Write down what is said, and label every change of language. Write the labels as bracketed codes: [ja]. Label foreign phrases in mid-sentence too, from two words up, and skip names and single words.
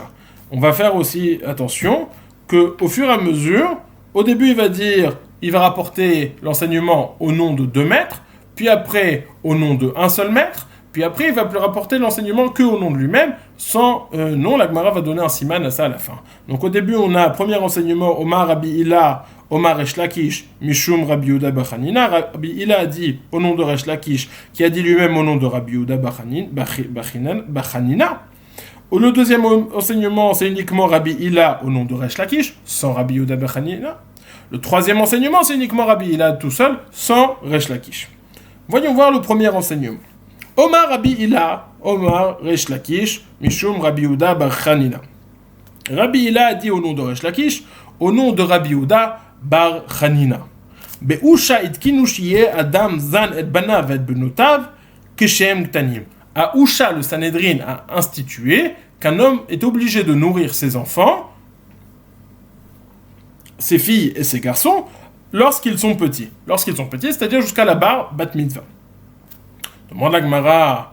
[fr] On va faire aussi attention qu'au fur et à mesure, au début, il va rapporter l'enseignement au nom de 2 maîtres, puis après au nom de un seul maître. Puis après, il va plus rapporter l'enseignement que au nom de lui-même, sans nom. La Gemara va donner un siman à ça à la fin. Donc au début, on a premier enseignement, [he] אמר רבי הלל אמר ריש לקיש משום רבי יהודה בר חנינא. [fr] Rabbi Hillel a dit au nom de Resh Lakish, qui a dit lui-même au nom de Rabbi Yehuda bar Chanina. Le deuxième enseignement, c'est uniquement Rabbi Hillel au nom de Resh Lakish, sans Rabbi Yehuda bar Chanina. Le troisième enseignement, c'est uniquement Rabbi Hillel tout seul, sans Resh Lakish. Voyons voir le premier enseignement. [he] אמר רבי הלל אמר ריש לקיש משום רבי יהודה בר חנינא. [fr] Rabbi Hillel a dit au nom de Resh Lakish, au nom de Rabbi Yehuda bar Chanina. [he] באושא התקינו שיהא אדם זן את בניו ואת בנותיו כשהם קטנים. [fr] À Usha, le Sanhedrin a institué qu'un homme est obligé de nourrir ses enfants, ses filles et ses garçons, lorsqu'ils sont petits. Lorsqu'ils sont petits, c'est-à-dire jusqu'à la bar bat mitzvah. Demande la Gemara.